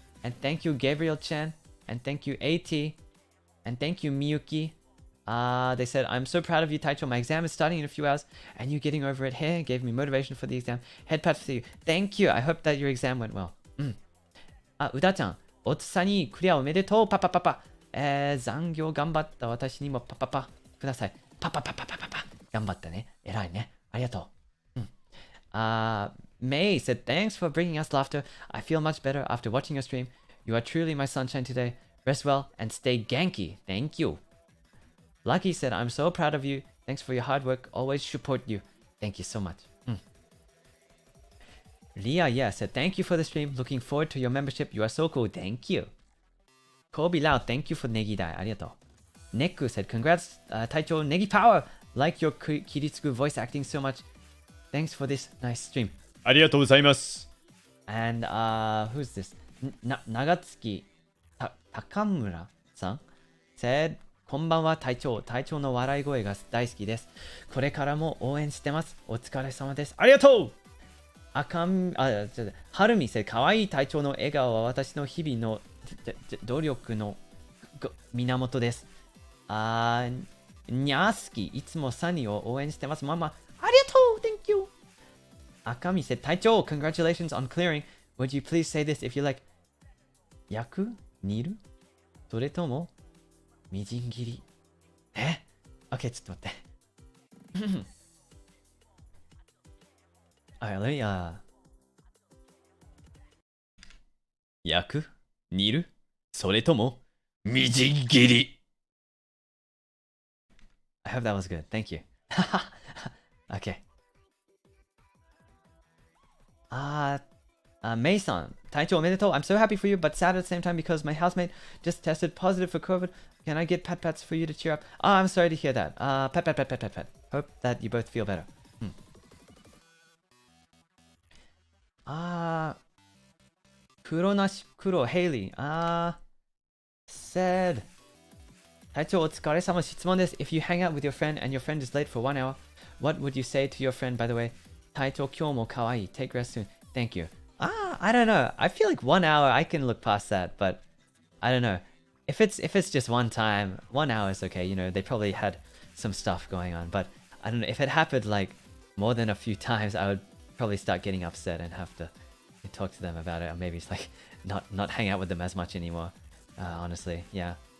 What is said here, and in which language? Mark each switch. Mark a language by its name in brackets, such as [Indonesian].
[English] And thank you, Gabriel Chen. And thank you, AT. And thank you, Miyuki. They said, I'm so proud of you, Taicho. My exam is starting in a few hours and you getting over it. Hey, gave me motivation for the exam. Head pat for you. Thank you. I hope that your exam went well. Uda-chan. Otsani, clear. Omedetou, papa papa. [Japanese] 残業頑張った私にもパパパください。パパパパパパパ。頑張ったね。偉いね。ありがとう。 [English] May said, thanks for bringing us laughter. I feel much better after watching your stream. You are truly my sunshine today. Rest well and stay ganky. Thank you. Lucky said, I'm so proud of you. Thanks for your hard work. Always support you. Thank you so much. Ria said, thank you for the stream. Looking forward to your membership. You are so cool. Thank you. Kobe Lau, thank you for Negidai. Arigato. Neku said, congrats, Taicho Negi Power! Like your Kiritsugu voice acting so much. Thanks for this nice stream. [Japanese] ありがとうございます。 [English] And who's this? Nagatsuki Takamura-san said, [Japanese] こんばんは、隊長。隊長の笑い声が大好きです。これからも応援してます。お疲れ様です。ありがとう。はるみせ、かわいい隊長の笑顔は私の日々の努力の源です。にゃーすき、いつもサニーを応援してます。ママ、ありがとう ! [English] Thank you! [Japanese] 赤みせ、隊長 [English] Congratulations on clearing. Would you please say this if you like? [Japanese] 焼く煮るそれともみじん切り?OK, ちょっと待って。 [English] Alright, let me, [Japanese] 焼く煮るそれともみじん切り [English] I hope that was good. Thank you. Okay. Mason, [Japanese] 隊長おめでとう [English] I'm so happy for you, but sad at the same time because my housemate just tested positive for COVID. Can I get pat pats for you to cheer up? I'm sorry to hear that. Pat. Hope that you both feel better. Kuro Haley. Said. [Japanese] 隊長お疲れ様質問です。 [English] If you hang out with your friend and your friend is late for 1 hour, what would you say to your friend, by the way? [Japanese] 隊長今日もかわいい [English] Take rest soon. Thank you. I don't know. I feel like 1 hour I can look past that, but I don't know. If it's just one time, 1 hour is okay. You know, they probably had some stuff going on, but I don't know. If it happened like more than a few times, I would probably start getting upset and have to talk to them about it, or maybe it's like not hang out with them as much anymore. Honestly, yeah.